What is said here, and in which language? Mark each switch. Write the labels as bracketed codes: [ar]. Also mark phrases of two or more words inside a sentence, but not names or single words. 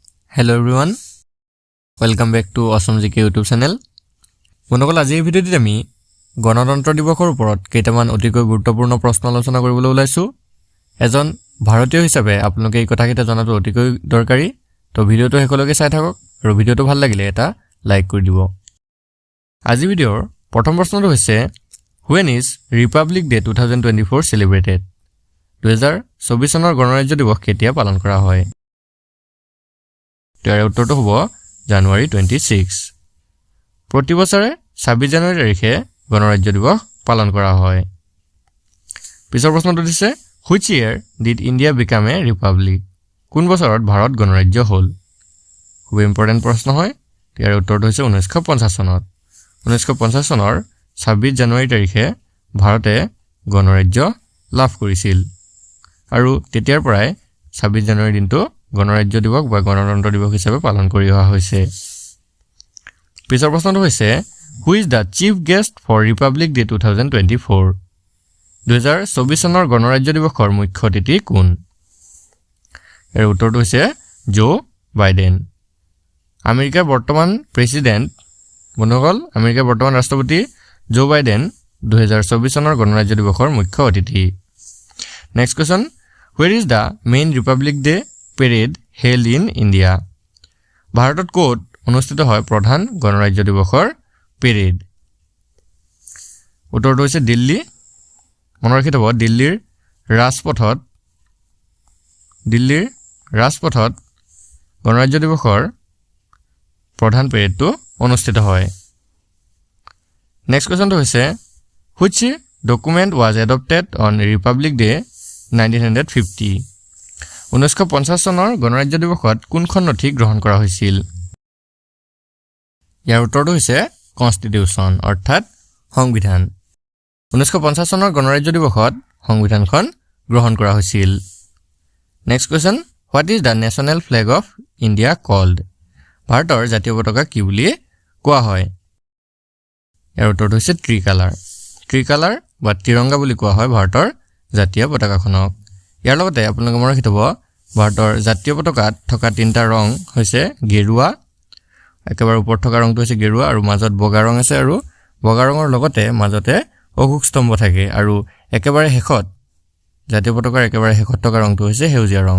[en] Hello everyone, welcome back to Awesome GK YouTube channel. [as] বন্ধুসকল আজি এই ভিডিঅ'টিত আমি গণতন্ত্ৰ দিৱসৰ ওপৰত কেইটামান অতিকৈ গুৰুত্বপূৰ্ণ প্ৰশ্ন আলোচনা কৰিবলৈ ওলাইছো। এজন ভাৰতীয় হিচাপে আপোনালোকে এই কথাকেইটা জনাটো অতিকৈ দৰকাৰী। তো ভিডিঅ'টো শেষলৈকে চাই থাকক আৰু ভিডিঅ'টো ভাল লাগিলে এটা লাইক কৰি দিব। আজি ভিডিঅ'ৰ প্ৰথম প্ৰশ্নটো হৈছে [en] When is Republic Day 2024 celebrated? [as] 2024 চনৰ গণৰাজ্য দিৱস কেতিয়া পালন কৰা হয়? ইয়াৰ উত্তৰটো হ'ব জানুৱাৰী 26। প্ৰতি বছৰে 26 জানুৱাৰী তাৰিখে গণৰাজ্য দিৱস পালন কৰা হয়। পিছৰ প্ৰশ্নটো দিছে [en] Which year did India become a republic? [as] কোন বছৰত ভাৰত গণৰাজ্য হ'ল? খুব ইম্পৰ্টেণ্ট প্ৰশ্ন হয়। ইয়াৰ উত্তৰটো হৈছে 1950 চনত। 1950 চনৰ 26 জানুৱাৰী তাৰিখে ভাৰতে গণৰাজ্য লাভ কৰিছিল আৰু তেতিয়াৰ পৰাই 26 জানুৱাৰী দিনটো গণৰাজ্য দিৱস বা গণতন্ত্ৰ দিৱস হিচাপে পালন কৰি অহা হৈছে। পিছৰ প্ৰশ্নটো হৈছে [en] Who is the chief guest for Republic Day 2024? [as] 2024 চনৰ গণৰাজ্য দিৱসৰ মুখ্য অতিথি কোন? ইয়াৰ উত্তৰটো হৈছে জো বাইডেন। আমেৰিকাৰ বৰ্তমান প্ৰেসিডেন্ট বন্ধুসকল আমেৰিকাৰ বৰ্তমান ৰাষ্ট্ৰপতি জো বাইডেন 2024 চনৰ গণৰাজ্য দিৱসৰ মুখ্য অতিথি। [en] next question Where is the main Republic Day parade held in India? [as] ভাৰতত ক'ত অনুষ্ঠিত হয় প্ৰধান গণৰাজ্য দিৱসৰ পেৰেড? উত্তৰটো হৈছে দিল্লী। মনত ৰাখি থব দিল্লীৰ ৰাজপথত গণৰাজ্য দিৱসৰ প্ৰধান পেৰেডটো অনুষ্ঠিত হয়। [en] next question [as] হৈছে [en] Which document was adopted on Republic Day 1950? [as] 1950 চনৰ গণৰাজ্য দিৱসত কোনখন নথি গ্ৰহণ কৰা হৈছিল? ইয়াৰ উত্তৰটো হৈছে কনষ্টিটিউচন অৰ্থাৎ সংবিধান। 1950 চনৰ গণৰাজ্য দিৱসত সংবিধানখন গ্ৰহণ কৰা হৈছিল। [en] next question What is the national flag of India called? [as] ভাৰতৰ জাতীয় পতাকা কি বুলি কোৱা হয়? ইয়াৰ উত্তৰটো হৈছে ত্ৰিকালাৰ বা তিৰংগা বুলি কোৱা হয় ভাৰতৰ জাতীয় পতাকাখনক। ইয়াৰ লগতে আপোনালোকে মনত ৰাখি থব ভাৰতৰ জাতীয় পতাকাত থকা তিনিটা ৰং হৈছে গেৰুৱা, একেবাৰে ওপৰত থকা ৰংটো হৈছে গেৰুৱা আৰু মাজত বগা ৰং আছে আৰু বগা ৰঙৰ লগতে মাজতে অশোক স্তম্ভ থাকে আৰু একেবাৰে শেষত জাতীয় পতাকাৰ একেবাৰে শেষত থকা ৰংটো হৈছে সেউজীয়া ৰং।